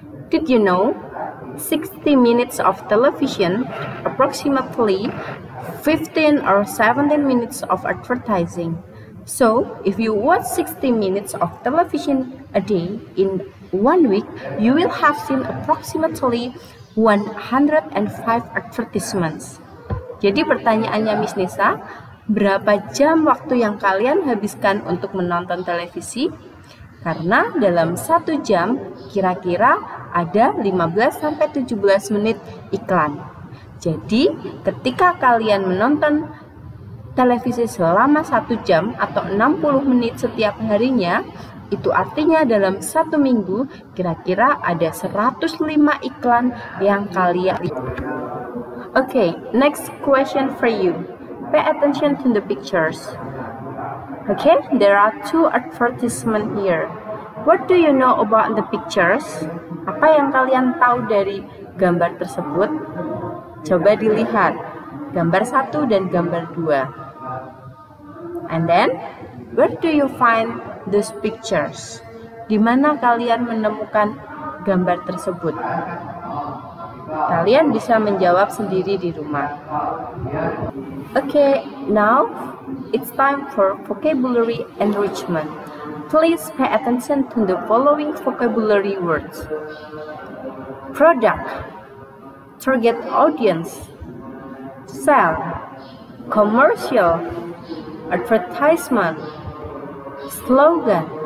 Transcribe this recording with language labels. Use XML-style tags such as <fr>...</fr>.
<en>Did you know 60 minutes of television, approximately 15 or 17 minutes of advertising. So, if you watch 60 minutes of television a day in 1 week, you will have seen approximately 105 advertisements.</en> <id>Jadi pertanyaannya Miss Nisa, berapa jam waktu yang kalian habiskan untuk menonton televisi? Karena dalam 1 jam kira-kira ada 15-17 menit iklan. Jadi ketika kalian menonton televisi selama 1 jam atau 60 menit setiap harinya, itu artinya dalam 1 minggu kira-kira ada 105 iklan yang kalian lihat.</id> <en>Okay, next question for you. Pay attention to the pictures. Okay, there are 2 advertisements here. What do you know about the pictures?</en> <id>Apa yang kalian tahu dari gambar tersebut? Coba dilihat gambar 1 dan gambar 2.</id> <en>And then, where do you find these pictures?</en> <id>Di mana kalian menemukan gambar tersebut? Kalian bisa menjawab sendiri di rumah.</id> <en>Okay, now it's time for vocabulary enrichment. Please pay attention to the following vocabulary words. Product, target audience, sell, commercial, advertisement, slogan.</en>